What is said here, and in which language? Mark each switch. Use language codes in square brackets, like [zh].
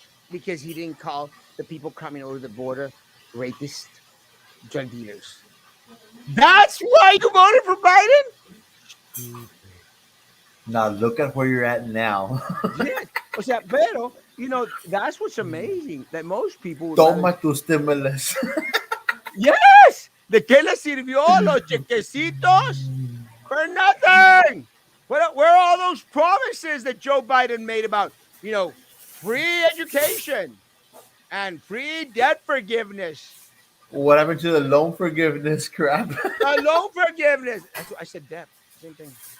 [en] Because he didn't call the people coming over the border rapist drug dealers. That's why you voted for Biden? Stupid. Now look at where you're at now. Yeah. [es] O sea, pero, [en] you know, that's what's amazing. That most people... [es] Toma tu stimulus. [en] Yes! [es] ¿De qué le sirvió los chequecitos? [en] For nothing! Where are all those promises that Joe Biden made about, you know, free education and free debt forgiveness? What happened to the loan forgiveness crap? Loan forgiveness. That's what I said, debt. Same thing.